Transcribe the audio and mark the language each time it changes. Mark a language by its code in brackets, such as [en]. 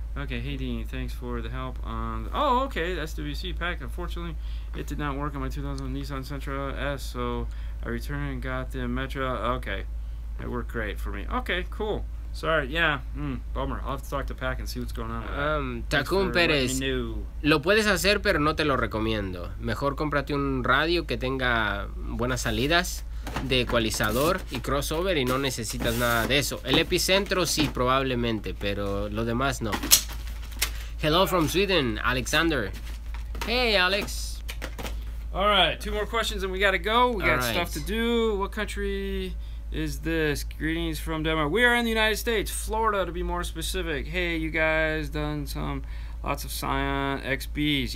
[en] Okay, hey Dean, thanks for the help on. Oh, okay, SWC pack. Unfortunately, it did not work on my 2000 Nissan Sentra S, so I returned and got the Metra. Okay, it worked great for me. Okay, cool. Sorry, yeah, bummer. I'll have to talk to Pac and see what's going on. [es] Tacún Pérez, lo puedes hacer, pero no te lo recomiendo. Mejor cómprate un radio que tenga buenas salidas de ecualizador y crossover y no necesitas nada de eso. El epicentro sí, probablemente, pero lo demás no. [en] Hello from Sweden, Alexander. Hey, Alex. All right, 2 more questions and we gotta go. We got stuff to do. What country is this? Greetings from Denmark. We are in the United States, Florida to be more specific. Hey, you guys done lots of Scion XBs.